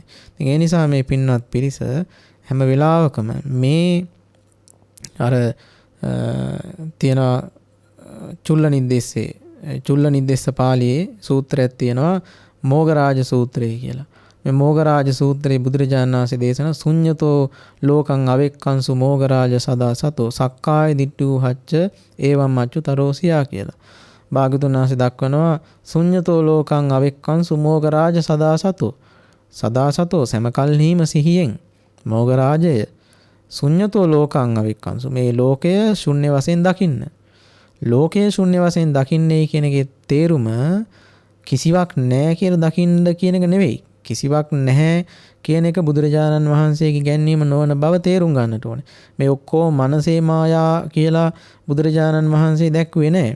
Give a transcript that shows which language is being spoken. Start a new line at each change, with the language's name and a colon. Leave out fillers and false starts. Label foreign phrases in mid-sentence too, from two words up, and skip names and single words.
Sinhala: ඉතින් ඒ නිසා මේ පින්වත් පිරිස හැම වෙලාවකම මේ අර තියෙන චුල්ල නිද්දේශ පාළියේ සූත්‍රයක් තියෙනවා මෝගරාජ සූත්‍රය කියලා. මේ මෝගරාජ සූත්‍රයේ බුදුරජාණන් වහන්සේ දේශනා
Pali: ශුඤ්ඤතෝ ලෝකං අවෙක්කංසු මෝගරාජ සදා සතෝ සක්කාය දිට්ඨු හච්ච ඒවම් මච්චුතරෝසියා කියලා.
Sinhala: භාගතුන් වහන්සේ දක්වනවා
Pali: ශුඤ්ඤතෝ ලෝකං අවෙක්කංසු මෝගරාජ සදා සතෝ සදා සතෝ
Sinhala: සමකල්හිම සිහියෙන් මෝගරාජය
Pali: ශුඤ්ඤතෝ ලෝකං අවෙක්කංසු
Sinhala: මේ ලෝකය ශුන්‍ය වශයෙන් දකින්න. ලෝකය ශුන්‍ය වශයෙන් දකින්නේ කියන එකේ තේරුම කිසිවක් නැහැ කියලා දකින්න කියන එක නෙවෙයි. කිසිවක් නැහැ කියන එක බුදුරජාණන් වහන්සේගේ ගැන්වීම නොවන බව තේරුම් ගන්නට ඕනේ. මේ ඔක්කොම මනසේ මායා කියලා බුදුරජාණන් වහන්සේ දැක්ුවේ නැහැ.